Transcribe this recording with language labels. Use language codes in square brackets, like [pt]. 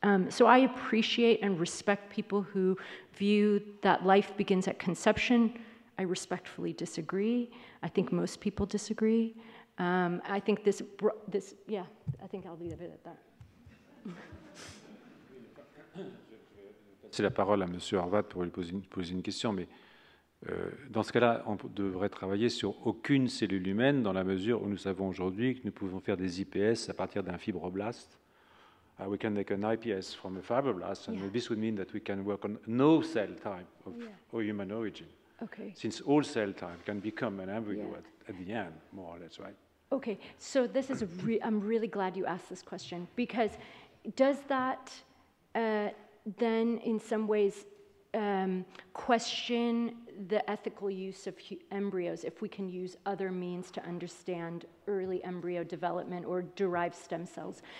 [en] So I appreciate and respect people who view that life begins at conception. I respectfully disagree. I think most people disagree. I think I think I'll leave it at that. [fr] C'est la parole à M. Horvath pour lui poser une question, mais dans ce cas-là, on devrait travailler sur aucune cellule humaine dans la mesure où nous savons aujourd'hui que nous pouvons faire des IPS à partir d'un fibroblaste. [en] We can make an IPS from a fibroblast, and this would mean that we can work on no cell type of human origin. Okay. Since all cell type can become an embryo at the end, more or less, right? Okay, so this is I'm really glad you asked this question, because does that then in some ways question the ethical use of embryos if we can use other means to understand early embryo development or derived stem cells?